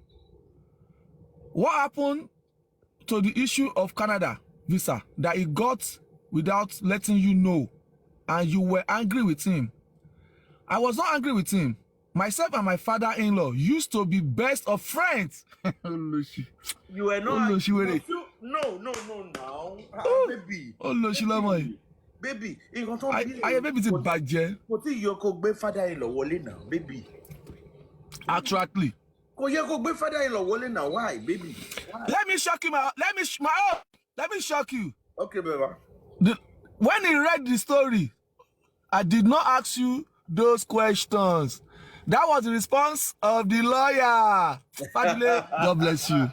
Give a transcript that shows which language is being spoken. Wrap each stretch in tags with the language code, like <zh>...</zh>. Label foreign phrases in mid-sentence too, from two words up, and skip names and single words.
<en>What happened to the issue of Canada visa that he got without letting you know, and you were angry with him? I was not angry with him. Myself and my father-in-law used to be best of friends. You were not. Oh, she were it. No, now. Baby. Oh, no, she love me. Baby,</en> <yo>nǹkan tó ń bí Ayé baby ti bàjẹ́. Kò tí yọ kó gbé father-in-law wọlé</yo> <en>now, baby. Attractly.</en> <yo>Kò yẹ kó gbé father-in-law wọlé</yo> <en>now. Why, baby? Why? Let me shock you, let me shock you. Okay, baby. When he read the story, I did not ask you those questions. That was the response of the lawyer. Fadile, God bless you.</en>